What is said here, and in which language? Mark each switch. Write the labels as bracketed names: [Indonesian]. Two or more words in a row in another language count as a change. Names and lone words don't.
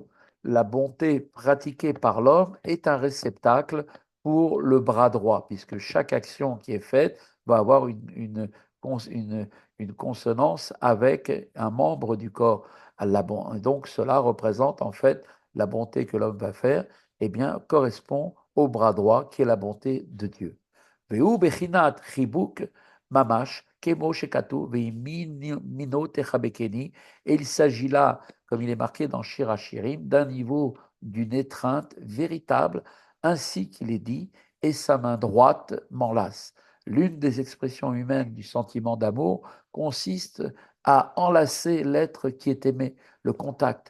[French] La bonté pratiquée par l'homme est un réceptacle pour le bras droit, puisque chaque action qui est faite va avoir une consonance avec un membre du corps. Donc cela représente en fait la bonté que l'homme va faire, eh bien, correspond au bras droit qui est la bonté de Dieu. [Hebrew] והוא בחינת חיבוק ממש כמו שכתוב וימינו תחבקני. [French] Et il s'agit là, comme il est marqué dans Shir Hashirim, d'un niveau d'une étreinte véritable, ainsi qu'il est dit, et sa main droite m'enlace. L'une des expressions humaines du sentiment d'amour consiste à enlacer l'être qui est aimé, le contact.